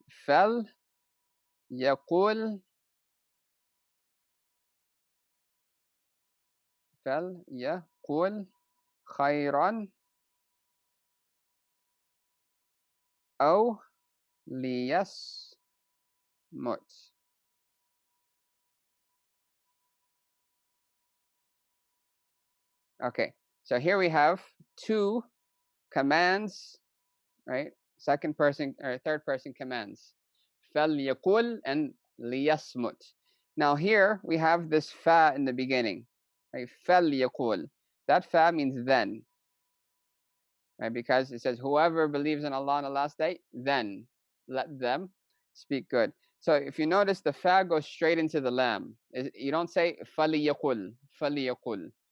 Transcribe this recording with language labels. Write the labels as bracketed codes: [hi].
[ar] Fal yaqul, fal yaqul khayran aw liyasmut. [en] Okay, so here we have 2 commands right? Second person or third person commands. [ar] فَلْيَقُلْ and لِيَصْمُتْ. [en] Now here we have this fa in the beginning, right? [ar] فَلْيَقُلْ. [en] That fa means then, right? Because it says, whoever believes in Allah on the last day, then let them speak good. So if you notice, the fa goes straight into the lam. You don't say [ar] فَلْيَقُلْ, فَلْيَقُلْ.